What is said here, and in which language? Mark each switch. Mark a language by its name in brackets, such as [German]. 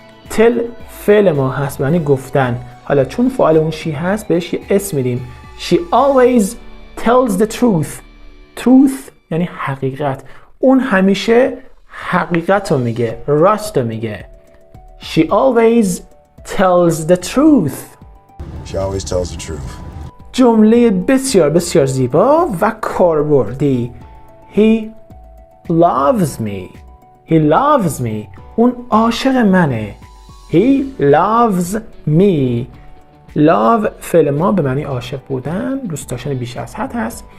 [Persian] tell فعل ما هست یعنی گفتن. حالا چون فاعل اون she هست بهش یه اسم میدیم. [English] She always tells the truth. [Persian] truth یعنی حقیقت. اون همیشه حقیقت رو میگه، راست رو میگه. [English] She always tells the truth. She always tells the truth. [Persian] جمله بسیار بسیار زیبا و کاربردی. [English] He loves me. He loves me. [Persian] اون عاشق منه. [English] He loves me. [Persian] love فعل ما به معنی عاشق بودن، دوست داشتن بیش از حد هست.